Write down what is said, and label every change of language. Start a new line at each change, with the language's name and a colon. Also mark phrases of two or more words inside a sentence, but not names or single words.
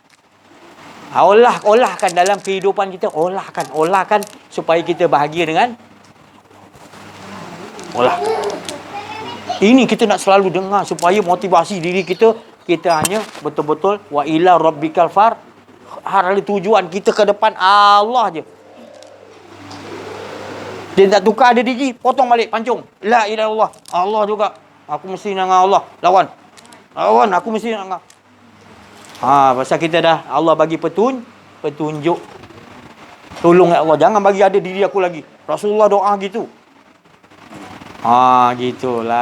Malay: Olahkan dalam kehidupan kita, olahkan supaya kita bahagia dengan Ini kita nak selalu dengar supaya motivasi diri kita hanya betul-betul
Arabic: وإلى ربك
Malay: tujuan kita ke depan Allah je. Dia tak tukar ada diri, potong balik, pancung.
Arabic: لا إله إلا الله.
Malay: Allah juga. Aku mesti dengan Allah. Lawan, aku mesti dengan Allah. Pasal kita dah Allah bagi petunjuk. Tolong ya Allah, jangan bagi ada diri aku lagi. Rasulullah doa gitu. Gitulah.